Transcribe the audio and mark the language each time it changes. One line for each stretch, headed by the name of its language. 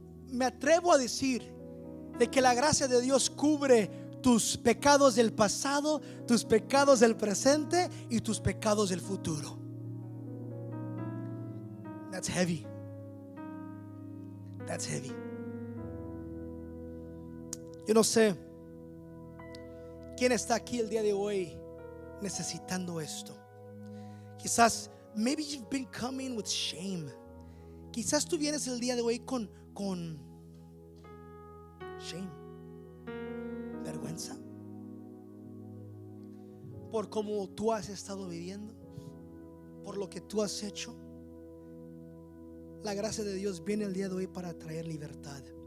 Spanish: Me atrevo a decir de que la gracia de Dios cubre tus pecados del pasado, tus pecados del presente y tus pecados del futuro.
English: That's heavy. That's heavy.
Spanish: Yo no sé quién está aquí el día de hoy necesitando esto.
English: Quizás, maybe you've been coming with shame.
Spanish: Quizás tú vienes el día de hoy con shame, vergüenza, por cómo tú has estado viviendo, por lo que tú has hecho. La gracia de Dios viene el día de hoy para traer libertad.